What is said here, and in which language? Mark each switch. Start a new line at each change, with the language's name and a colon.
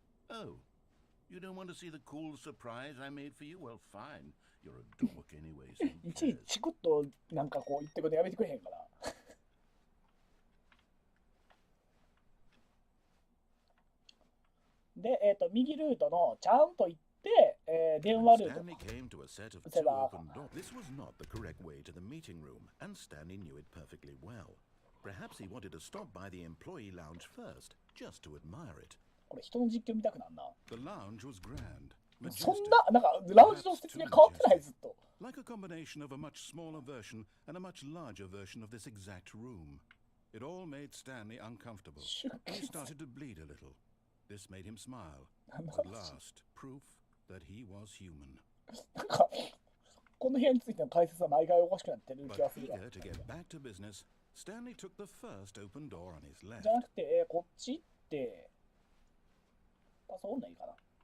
English: Oh, you don't want to see the cool surprise I made for you? Well, fine. You're a dork anyway.
Japanese: いちいちチクッとなんかこう言ってことやめてくれへんから。で、右ルートのちゃんと行って、電話ルート。
English: Stanley came to a set of two open doors. This was not the correct way to the meeting room, and Stanley knew it perfectly well. Perhaps he wanted to stop by the employee lounge first, just to admire it.
Japanese: これ人の実況見たくなるな。
English: The lounge was grand.
Japanese: そんな、なんかラウンジの説明変わってないずっと。
English: Like a combination of a much smaller version and a much larger version of this exact room. It all made Stanley uncomfortable. He started to bleed a little. This made him smile. At last, proof that he was human.
Japanese: なんかこの部屋についての解説は毎回おかしくなってる気がするが。
English: But eager to get back to business, Stanley took the first open door on his left.
Japanese: じゃなくて、こっちってパソコンないかな。